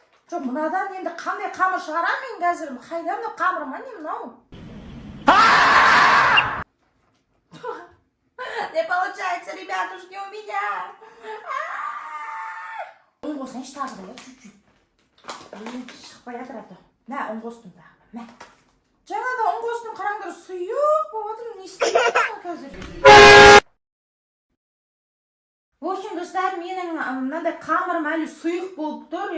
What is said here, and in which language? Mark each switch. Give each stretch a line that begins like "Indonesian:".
Kazakh: Жоқ, мынадан енді қандай қамыр шығарамын қазір? Қайда мынау қамырым, не мынау?
Russian: Не получается, ребятушки, у меня.
Kazakh: Он қосайыншы тағы да, чуть-чуть. Шықпай жатыр әбді. Мә, он қостым тағы. Мә. Жаңада он қостым, қараңдар, сұйық болып отыр, не істеймін қазір?
Russian: В общем,
Kazakh: достар, менің мынандай қамырым әлі сұйық болып тұр.